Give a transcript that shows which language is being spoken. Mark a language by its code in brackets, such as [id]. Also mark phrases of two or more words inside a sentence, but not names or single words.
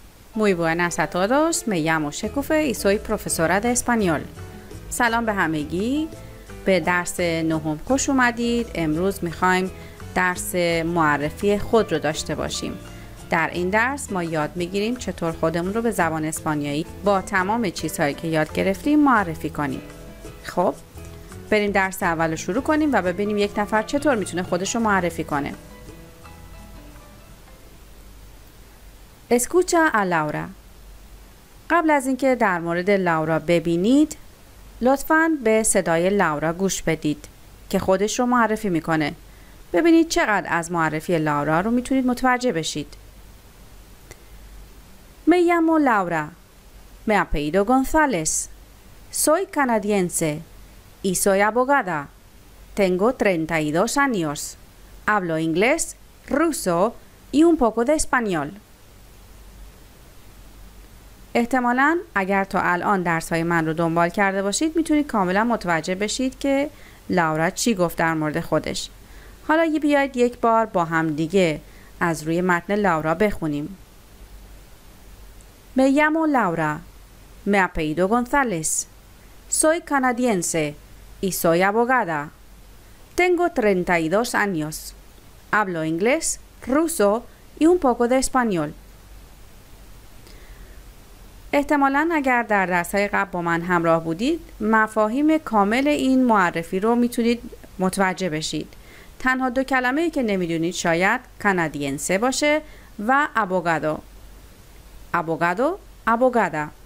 [es] Muy buenas a todos, me llamo Shekufe y soy profesora de español. [fa] سلام به همگی، به درس نهم خوش اومدید. امروز میخوایم درس معرفی خود رو داشته باشیم. در این درس ما یاد میگیریم چطور خودمون رو به زبان اسپانیایی با تمام چیزهایی که یاد گرفتیم معرفی کنیم. خب بریم درس اول رو شروع کنیم و ببینیم یک نفر چطور میتونه خودش رو معرفی کنه. [es] Escucha a Laura. [fa] قبل از اینکه در مورد لاورا ببینید لطفاً به صدای لاورا گوش بدید که خودش رو معرفی میکنه. ببینید چقدر از معرفی لاورا رو میتونید متوجه بشید. [es] Me llamo Laura. Me apellido González. Soy canadiense y soy abogada. Tengo 32 años. Hablo inglés, ruso y un poco de español. [fa] احتمالاً اگر تا الان درس‌های من رو دنبال کرده باشید میتونید کاملا متوجه بشید که لاورا چی گفت در مورد خودش. حالا بیایید یک بار با هم دیگه از روی متن لاورا بخونیم. Me llamo Laura. Me apellido González. Soy canadiense y soy abogada. Tengo 32 años. Hablo inglés, ruso y un poco de español. احتمالاً اگر در درس‌های قبل با من همراه بودید مفاهیم کامل این معرفی رو میتونید متوجه بشید. تنها دو کلمه‌ای که نمیدونید شاید کانادینسه باشه و ابوگادو. [es] abogado, abogada.